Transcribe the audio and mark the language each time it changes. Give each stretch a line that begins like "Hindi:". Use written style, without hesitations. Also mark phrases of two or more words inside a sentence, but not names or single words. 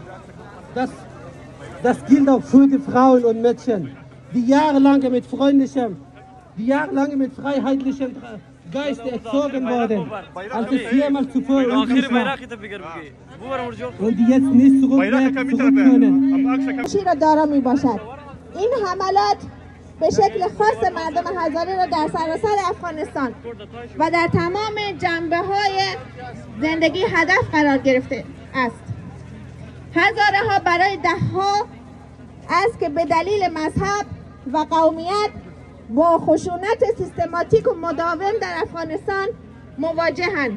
German: Das gilt auch für die Frauen und Mädchen, die jahrelang mit freundlichem, die jahrelang mit freiheitlichem Geist erzogen wurden, als es jemals zuvor üblich war. Und die jetzt nicht zurück können.
Persian: این حملات به شکل خاص مردم هزاره را در سراسر افغانستان و در تمام جنبه‌های زندگی هدف قرار گرفته است. هزاره ها برای ده‌ها است که به دلیل مذهب و قومیت با خشونت سیستماتیک و مداوم در افغانستان مواجهند.